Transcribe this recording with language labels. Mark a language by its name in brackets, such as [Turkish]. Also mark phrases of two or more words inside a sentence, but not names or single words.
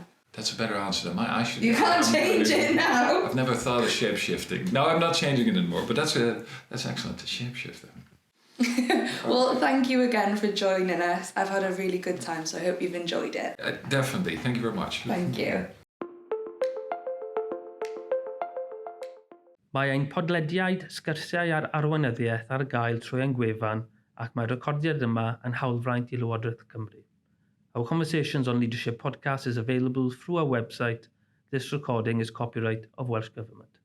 [English] That's a better answer than mine. I should. You can't change it now. I've never thought of shape-shifting. No, I'm not changing it anymore, but that's excellent to shape-shift then. Well, thank you again for joining us. I've had a really good time, so I hope you've enjoyed it. Definitely. Thank you very much. Thank you. [Welsh] Mae ein podlediad sgyrsiau ar arweinyddiaeth ar gael trwy ein gwefan ac mae'r recordiad yma yn hawlfraint i Lywodraeth Cymru. [English] Our Conversations on Leadership podcast is available through our website. This recording is copyright of Welsh Government.